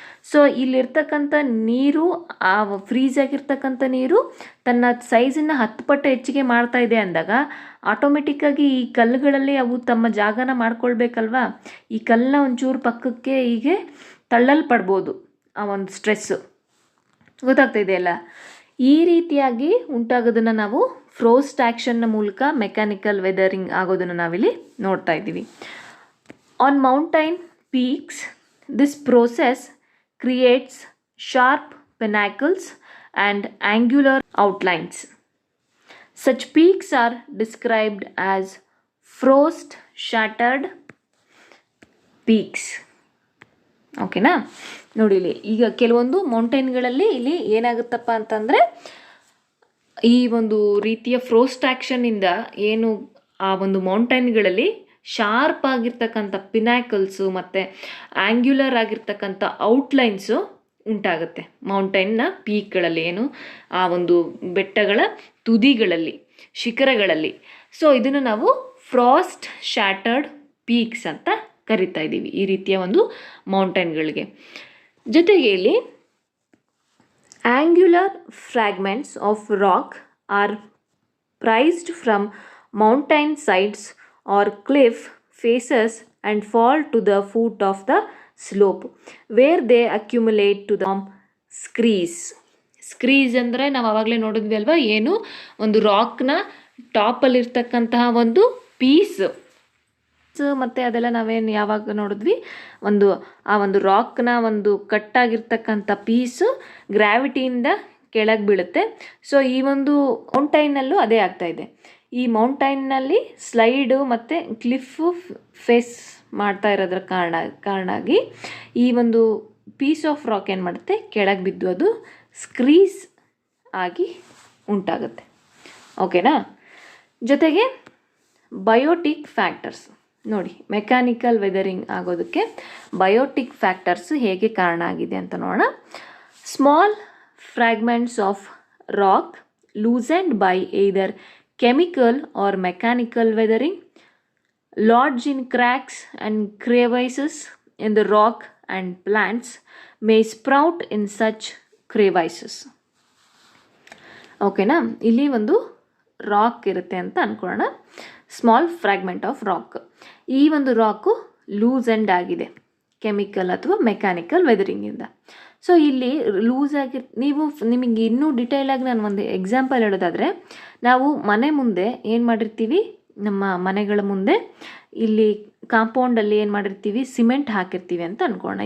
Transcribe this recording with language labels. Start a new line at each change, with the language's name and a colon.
Kannada: So ಇಲ್ಲಿರ್ತಕ್ಕಂಥ ನೀರು, ಆ ಫ್ರೀಸ್ ಆಗಿರ್ತಕ್ಕಂಥ ನೀರು ತನ್ನ ಸೈಜನ್ನು 10 ಪಟ್ಟು ಹೆಚ್ಚಿಗೆ ಮಾಡ್ತಾ ಇದೆ ಅಂದಾಗ ಆಟೋಮೆಟಿಕ್ಕಾಗಿ ಈ ಕಲ್ಲುಗಳಲ್ಲಿ ಅವು ತಮ್ಮ ಜಾಗನ ಮಾಡ್ಕೊಳ್ಬೇಕಲ್ವಾ. ಈ ಕಲ್ಲನ್ನ ಒಂಚೂರು ಪಕ್ಕಕ್ಕೆ ಹೀಗೆ ತಳ್ಳಲ್ಪಡ್ಬೋದು ಆ ಒಂದು ಸ್ಟ್ರೆಸ್ಸು, ಗೊತ್ತಾಗ್ತಾ ಇದೆಯಲ್ಲ. ಈ ರೀತಿಯಾಗಿ ಉಂಟಾಗೋದನ್ನು ನಾವು ಫ್ರೋಸ್ಟ್ ಆ್ಯಕ್ಷನ್ನ ಮೂಲಕ ಮೆಕ್ಯಾನಿಕಲ್ ವೆದರಿಂಗ್ ಆಗೋದನ್ನು ನಾವಿಲ್ಲಿ ನೋಡ್ತಾ ಇದ್ದೀವಿ.
English: On mountain peaks this process creates sharp pinnacles and angular outlines. Such peaks are described as frost shattered peaks.
Kannada: ಓಕೆನಾ? ನೋಡಿಲಿ, ಈಗ ಕೆಲವೊಂದು ಮೌಂಟೈನ್ಗಳಲ್ಲಿ ಇಲ್ಲಿ ಏನಾಗುತ್ತಪ್ಪ ಅಂತಂದರೆ, ಈ ಒಂದು ರೀತಿಯ ಫ್ರೋಸ್ಟ್ ಆ್ಯಕ್ಷನ್ನಿಂದ ಏನು ಆ ಒಂದು ಮೌಂಟೈನ್ಗಳಲ್ಲಿ ಶಾರ್ಪ್ ಆಗಿರ್ತಕ್ಕಂಥ ಪಿನಾಕಲ್ಸು ಮತ್ತು ಆ್ಯಂಗ್ಯುಲರ್ ಆಗಿರ್ತಕ್ಕಂಥ ಔಟ್ಲೈನ್ಸು ಉಂಟಾಗುತ್ತೆ ಮೌಂಟೈನ್ನ ಪೀಕ್ಗಳಲ್ಲಿ, ಏನು ಆ ಒಂದು ಬೆಟ್ಟಗಳ ತುದಿಗಳಲ್ಲಿ, ಶಿಖರಗಳಲ್ಲಿ. ಸೊ ಇದನ್ನು ನಾವು ಫ್ರಾಸ್ಟ್ ಶ್ಯಾಟರ್ಡ್ ಪೀಕ್ಸ್ ಅಂತ ಕರಿತಾ ಇದ್ದೀವಿ ಈ ರೀತಿಯ ಒಂದು ಮೌಂಟೈನ್ಗಳಿಗೆ. ಜೊತೆಗೆ ಇಲ್ಲಿ
English: Angular fragments of rock are prised from mountain sides or cliff faces and fall to the foot of the slope where they accumulate to the screes.
Kannada: ಸ್ಕ್ರೀಸ್ ಅಂದರೆ ನಾವು ಆವಾಗಲೇ ನೋಡಿದ್ವಿ ಅಲ್ವಾ, ಏನು ಒಂದು ರಾಕ್ನ ಟಾಪಲ್ಲಿರ್ತಕ್ಕಂತಹ ಒಂದು ಪೀಸ್, ಮತ್ತು ಅದೆಲ್ಲ ನಾವೇನು ಯಾವಾಗ ನೋಡಿದ್ವಿ, ಆ ಒಂದು ರಾಕ್ನ ಒಂದು ಕಟ್ಟಾಗಿರ್ತಕ್ಕಂಥ ಪೀಸು ಗ್ರಾವಿಟಿಯಿಂದ ಕೆಳಗೆ ಬೀಳುತ್ತೆ. ಸೊ ಈ ಒಂದು ಮೌಂಟೈನಲ್ಲೂ ಅದೇ ಆಗ್ತಾಯಿದೆ. ಈ ಮೌಂಟೈನ್ನಲ್ಲಿ ಸ್ಲೈಡು ಮತ್ತು ಕ್ಲಿಫು ಫೇಸ್ ಮಾಡ್ತಾ ಇರೋದ್ರ ಕಾರಣಾಗಿ ಈ ಒಂದು ಪೀಸ್ ಆಫ್ ರಾಕ್ ಏನು ಮಾಡುತ್ತೆ, ಕೆಳಗೆ ಬಿದ್ದು ಅದು ಸ್ಕ್ರೀಸ್ ಆಗಿ ಉಂಟಾಗುತ್ತೆ. ಓಕೆನಾ? ಜೊತೆಗೆ ಬಯೋಟಿಕ್ ಫ್ಯಾಕ್ಟರ್ಸ್ ನೋಡಿ, ಮೆಕ್ಯಾನಿಕಲ್ ವೆದರಿಂಗ್ ಆಗೋದಕ್ಕೆ ಬಯೋಟಿಕ್ ಫ್ಯಾಕ್ಟರ್ಸ್ ಹೇಗೆ ಕಾರಣ ಆಗಿದೆ ಅಂತ ನೋಡೋಣ.
English: Small fragments of rock loosened by either chemical or mechanical weathering lodge in cracks and crevices in the rock and plants may sprout in such crevices.
Kannada: ಓಕೆನಾ? ಇಲ್ಲಿ ಒಂದು ರಾಕ್ ಇರುತ್ತೆ ಅಂತ ಅಂದ್ಕೊಳ್ಳೋಣ,
English: Small fragment of rock.
Kannada: ಈ ಒಂದು ರಾಕು ಲೂಸ್ ಎಂಡ್ ಆಗಿದೆ chemical ಅಥವಾ mechanical ವೆದರಿಂಗಿಂದ. So ಇಲ್ಲಿ ಲೂಸ್ ಆಗಿ ನಿಮಗೆ ಇನ್ನೂ ಡಿಟೇಲಾಗಿ ನಾನು ಒಂದು ಎಕ್ಸಾಂಪಲ್ ಹೇಳೋದಾದರೆ, ನಾವು ಮನೆ ಮುಂದೆ ಏನು ಮಾಡಿರ್ತೀವಿ, ನಮ್ಮ ಮನೆಗಳ ಮುಂದೆ ಇಲ್ಲಿ ಕಾಂಪೌಂಡಲ್ಲಿ ಏನು ಮಾಡಿರ್ತೀವಿ, ಸಿಮೆಂಟ್ ಹಾಕಿರ್ತೀವಿ ಅಂತ ಅಂದ್ಕೊಳ್ಳೋಣ.